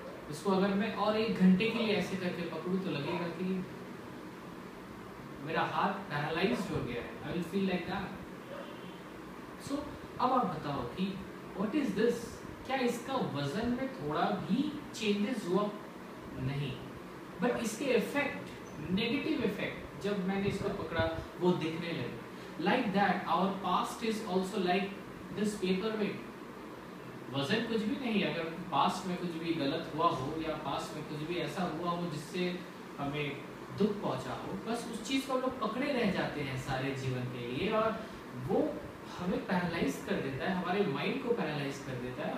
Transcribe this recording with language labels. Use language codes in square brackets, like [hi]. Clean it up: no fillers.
[hi] इसको अगर मैं और 1 घंटे के लिए ऐसे करके पकड़ूं तो लगेगा कि मेरा हाथ पैरालाइज्ड हो गया है। [en] I will feel like that. [hi] सो अब आप बताओ कि [en] What is this? [hi] क्या इसका वजन में थोड़ा भी चेंजेस हुआ? नहीं, बट इसके इफेक्ट, नेगेटिव इफेक्ट, जब मैंने इसको पकड़ा वो दिखने लगे। [en] Like that, our past is also like this paperweight. [hi] वजन कुछ भी नहीं। अगर पास्ट में कुछ भी गलत हुआ हो या पास्ट में कुछ भी ऐसा हुआ हो जिससे हमें दुख पहुंचा हो, बस उस चीज़ को हम लोग पकड़े रह जाते हैं सारे जीवन के लिए, और वो हमें पैरालाइज कर देता है, हमारे माइंड को पैरालाइज कर देता है।